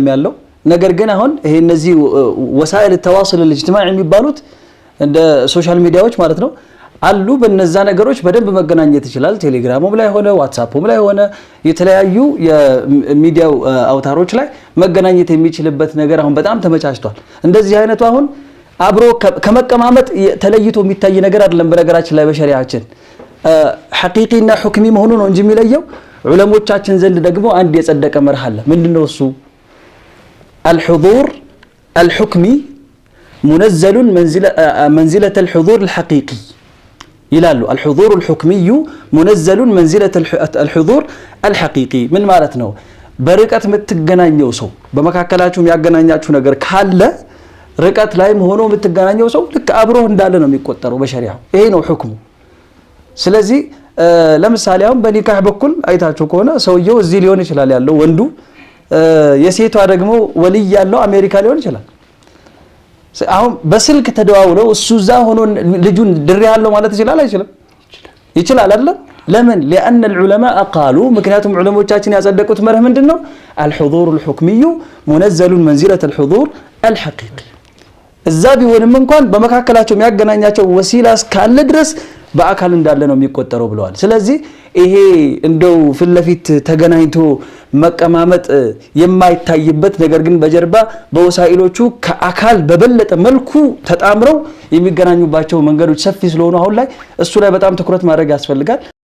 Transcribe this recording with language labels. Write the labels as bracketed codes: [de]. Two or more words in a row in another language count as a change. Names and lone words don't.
[am] ያለው፣ ነገር ግን አሁን ይሄ እነዚህ [ar] وسائل التواصل الاجتماعي [am] የሚባሉት እንደ [en] social medias [am] ማለት ነው አሉ። በእነዛ ነገሮች በደንብ መገናኘት ይችላል። ቴሌግራሙም ላይ ሆነ ዋትስአፕም ላይ ሆነ የተለያዩ የሚዲያው አውታሮች ላይ መገናኘት የሚችልበት ነገር አሁን በጣም ተመቻችቷል። እንደዚህ አይነቱ አሁን አብሮ ከመቀማመጥ ተለይቶ የሚታይ ነገር አይደለም። በነገራችን ላይ በሸሪዓችን [ar] حقيقي وحكمي [am] መሆኑ ነው እንጂ የሚለየው ዑለሞቻችን ዘንድ ደግሞ አንድ የጸደቀ መርህ አለ። ምንድነው እሱ? [ar] الحضور الحكمي منزل منزلة الحضور الحقيقي ይላሉ። الحضور الحكمي منزل منزلة الحضور الحقيقي [am] ምን ማለት ነው? በርቀት የምትገናኘው ሰው በመካከላችሁ የሚያገናኛችሁ ነገር ካለ ርቀት ላይ ሆኖ የምትገናኘው ሰው ልክ አብሮ እንዳለ ነው የሚቆጠረው በሸሪዓው። ይሄ ነው ሁክሙ። ስለዚህ ለምሳሌ አሁን በኒካህ በኩል አይታችሁ ከሆነ ሰውየው እዚህ ሊሆን ይችላል ያለው ወንዱ፣ የሴቷ ደግሞ ወልይ ያለው አሜሪካ ሊሆን ይችላል። አሁን በስልክ ተደዋውለው እሱ እዛ ሆኖ ልጁን ድሬ ያለው ማለት ይችላል አይችልም? ይችላል አይደል? ለምን? [ar] لأن العلماء قالوا [am] ምክንያቱም ዑለሞቻችን ያጸደቁት መርህ ምንድነው? [ar] الحضور الحكمي منزل منزلة الحضور الحقيقي። [am] እዛ ቢሆንም እንኳን በመካከላቸው የሚያገናኛቸው ወሲላ እስካለ ድረስ በአካል እንዳለ ነው የሚቆጠረው ብለዋል። ስለዚህ ይሄ እንደው ፍለፊት ተገናኝቶ መቀማመጥ የማይታይበት ነገር ግን በጀርባ በወሳኢሎቹ ከአካል በበለጠ መልኩ ተጣምረው የሚገናኙባቸው መንገዶች ሰፊ ስለሆኑ አሁን ላይ እሱ ላይ በጣም ትኩረት ማድረግ ያስፈልጋል።